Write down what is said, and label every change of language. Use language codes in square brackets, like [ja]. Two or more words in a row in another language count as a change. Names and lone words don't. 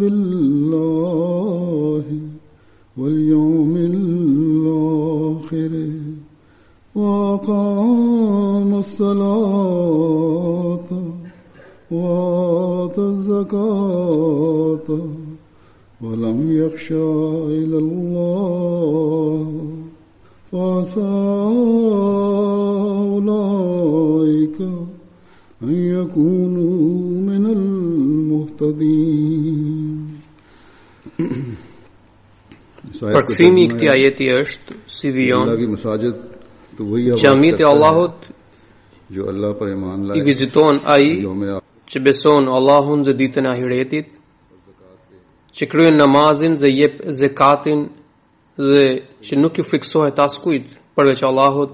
[ar] بالله واليوم الآخر وأقام الصلاة وآتى الزكاة ولم يخشى إلا الله فعسى أولئك أن يكونوا من المهتدين. [sq] Përkthimi I këtij ajeti është si vijon Xhamit e Allahut I viziton ai që beson Allahun dhe ditën e ahiretit, që kryen namazin dhe jep zekatin dhe që nuk ju friksohet askujt përveç Allahut.